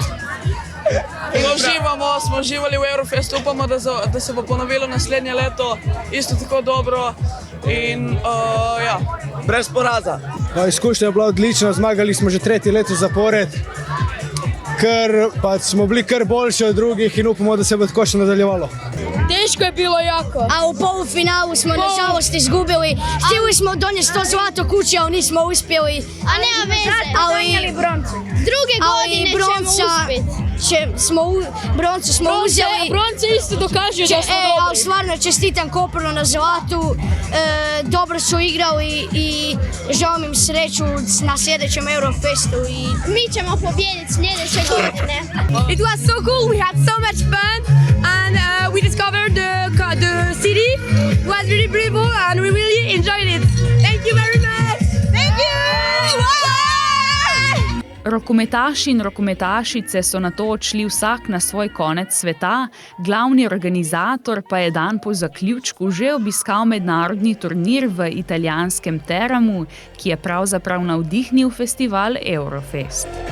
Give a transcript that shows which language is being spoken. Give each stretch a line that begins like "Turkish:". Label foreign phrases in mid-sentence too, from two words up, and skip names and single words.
Slovenian: In smo uživali v Eurofestu, upamo, da se bo ponovilo naslednje leto, isto tako dobro. In brez poraza. Izkušnja je bila odlična, zmagali smo že 3. leto zapored. Ker pa smo bili kar boljši od drugih in upamo, da se bo tako še nadaljevalo. Težko
Croatian: teško je bilo jako. A u polufinalu smo nažalost izgubili. Htjeli smo donijeti to zlato kući, ali nismo uspjeli. A nema veze, donijeli broncu. Druge godine ćemo uspjeti. Broncu smo uzeli. Bronce isto dokažu da smo dobri. Ali stvarno čestitam Kopronu na zlatu. Dobro su igrali i želim im sreću na sljedećem Eurofestu. Mi ćemo pobijediti sljedeće godine.
English: It was so cool. We had so much fun and we discovered the city. It was really beautiful and we really enjoyed it. Thank you very much. Thank you.
Slovenian: Rokometaši in rokometašice so nato odšli vsak na svoj konec sveta, glavni organizator pa je dan po zaključku že obiskal mednarodni turnir v italijanskem Teramu, ki je pravzaprav navdihnil festival Eurofest.